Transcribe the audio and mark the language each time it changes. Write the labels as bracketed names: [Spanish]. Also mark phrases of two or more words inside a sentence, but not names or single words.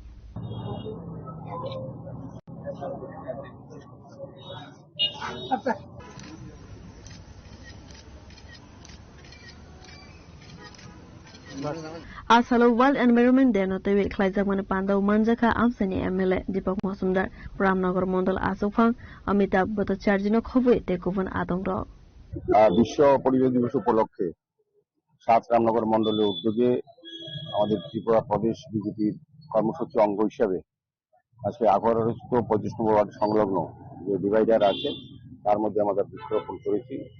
[Kok Borok] आसालो [English] world environment day [Kok Borok] नतवे खलाइजाकमाने पान्दाव मनजाका आमसानि एमएलए दीपक मजुमदार रामनगर मंडल आसुफां अमिताभ बतचार्जिनो खवै ते गुबुन आतंग [Bangla] বিশ্ব পরিবেশ দিবস উপলক্ষে 7 রামনগর মন্ডলের উদ্যোগে আমাদের ত্রিপুরা প্রদেশ বিজেপির কর্মসূচি অঙ্গ হিসাবে আজকে আগ্রহস্থ 25 নম্বর ওয়ার্ড সংলগ্ন যে ডিভাইডার আছে তার মধ্যে আমরা বৃক্ষরোপণ করেছি।